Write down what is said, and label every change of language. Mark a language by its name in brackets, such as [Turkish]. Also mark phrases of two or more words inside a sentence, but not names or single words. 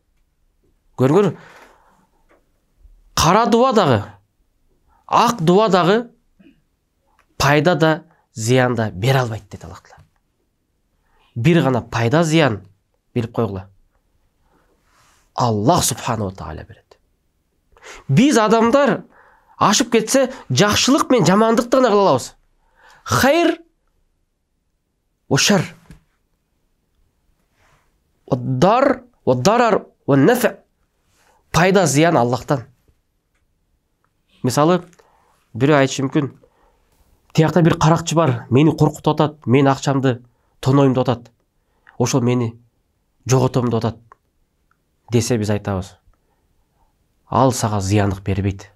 [Kyrgyz] Көрүңөр, кара дуа дагы, ак дуа дагы пайда да, зыян да бере албайт дейт Аллах. Бир гана пайда, зыян билип койгула. [Arabic] الله سبحانه تعالى [Kyrgyz] берет. Биз адамдар ашып кетсе, жакшылык менен жамандыкты гана кыла алабыз. [Arabic] خير وشر. ضر وضرار ونفع. [Kyrgyz] Пайда, зыян Аллахтан. Мисалы, бирөө айтышы мүмкүн: "Тиякта бир каракчы бар, мени коркутуп атат, мен акчамды тонойм деп атат. Ошол мени жоготом деп атат" десе, биз айтабыз: "Ал сага зыяндык бербейт.